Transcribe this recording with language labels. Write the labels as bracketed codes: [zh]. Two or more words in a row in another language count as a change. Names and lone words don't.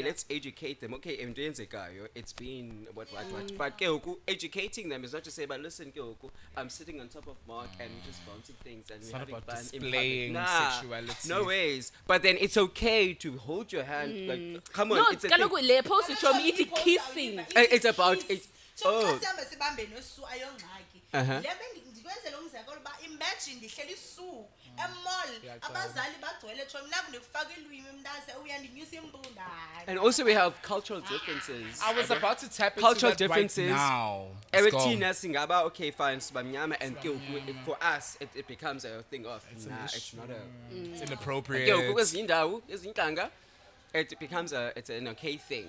[en] let's educate them. Okay, it's been what. But educating them is not to say, but listen, I'm sitting on top of Mark and we're just bouncing things and It's we're not having about fun in displaying public. sexuality. No ways. But then it's okay to hold your hand. Like, come on, No, it's a thing. [xh] kaloku le [en] post show me it's kissing. It's about it. Oh. [xh] Imagine ndihleli isu emall abazali bagcwele Chomi nakunekufaka ilwimi mntase uyandinyusa imbunda. [en] And also we have cultural differences. I was about to tap into Cultural that differences. right now. Let's go. Everything singaba okay fine sibamnyama and for us it becomes a thing of it's not a It's inappropriate. ezindawo it becomes it's an okay thing.